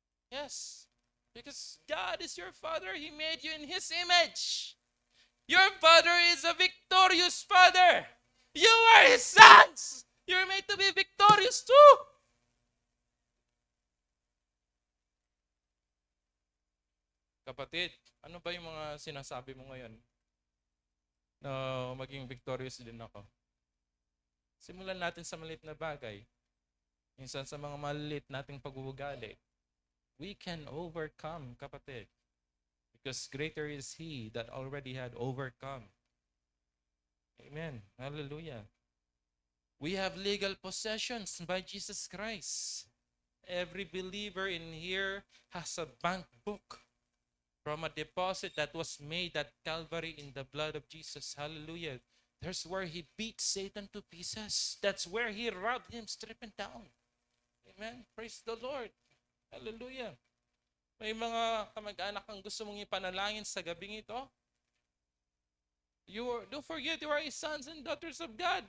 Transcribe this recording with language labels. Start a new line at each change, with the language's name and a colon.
English: Yes. Because God is your Father. He made you in His image. Your Father is a victorious Father. You are His sons. You're made to be victorious too.
Filipino: Kapatid, ano ba yung mga sinasabi mo ngayon? Na maging victorious din ako. Simulan natin sa maliit na bagay. Minsan sa mga maliit nating pag-uugali.
English: We can overcome,
Filipino: kapatid.
English: Because greater is He that already had overcome. Amen. Hallelujah. We have legal possessions by Jesus Christ. Every believer in here has a bank book from a deposit that was made at Calvary in the blood of Jesus. Hallelujah. There's where He beat Satan to pieces. That's where He robbed him, stripping down. Amen. Praise the Lord. Hallelujah.
Filipino: May mga kamag-anak kang gusto mong ipanalangin sa gabing ito.
English: Don't forget, you are sons and daughters of God.